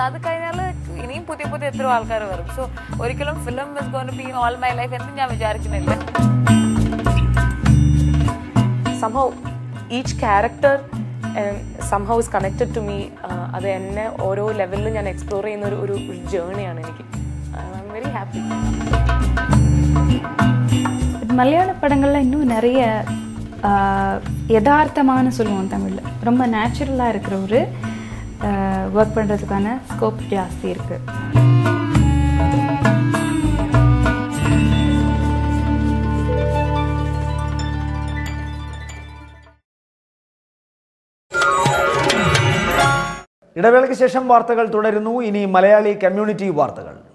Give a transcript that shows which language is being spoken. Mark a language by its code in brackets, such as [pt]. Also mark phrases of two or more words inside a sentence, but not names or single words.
[ml] അത് കഴിഞ്ഞാൽ ഇനിയും പുതിയ പുതിയ എത്രയോ ആൾക്കാർ വരും. സോ ഒരിക്കലും [en] film is going to be all my life [ml] എന്ന് ഞാൻ വിചാരിക്കുന്നില്ല. [en] somehow each character somehow is connected to me. [ml] അത് എന്നെ ഓരോ ലെവലിലും ഞാൻ എക്സ്പ്ലോർ ചെയ്യുന്ന ഒരു ജേർണിയാണ് എനിക്ക്. [en] I am very happy. [ta] மலையாள படங்களில் இன்னும் நிறைய யதார்த்தமான சொல்லுவோம் தமிழில், ரொம்ப நேச்சுரலாக இருக்கிற ஒரு ஒர்க் பண்ணுறதுக்கான ஸ்கோப் ஜாஸ்தி இருக்குது. [ml] ഇടവേളയ്ക്ക് ശേഷം വാർത്തകൾ തുടരുന്നു. ഇനി മലയാളി കമ്മ്യൂണിറ്റി വാർത്തകൾ.